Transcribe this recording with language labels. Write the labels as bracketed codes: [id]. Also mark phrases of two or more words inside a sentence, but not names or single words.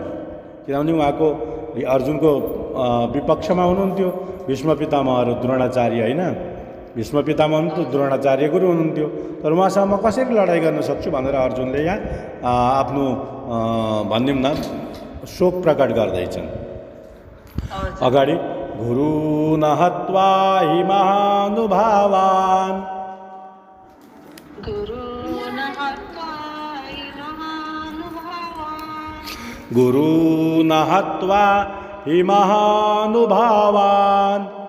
[ne] किनभने उहाँको अर्जुनको विपक्षमा हुनुहुन्थ्यो भीष्म पितामह र द्रोणाचार्य, होइन? भीष्म पितामह हुनुहुन्थ्यो, द्रोणाचार्य गुरु हुनुहुन्थ्यो। तर उहाँसँग म कसरी लडाइँ गर्न सक्छु भनेर अर्जुनले यहाँ आफ्नो भनिदिउँ न शोक प्रकट गर्दैछन्। [sa] अगाडि गुरुन हत्वा हि महानुभावान् गुरुन हत्वा हि महानुभावान्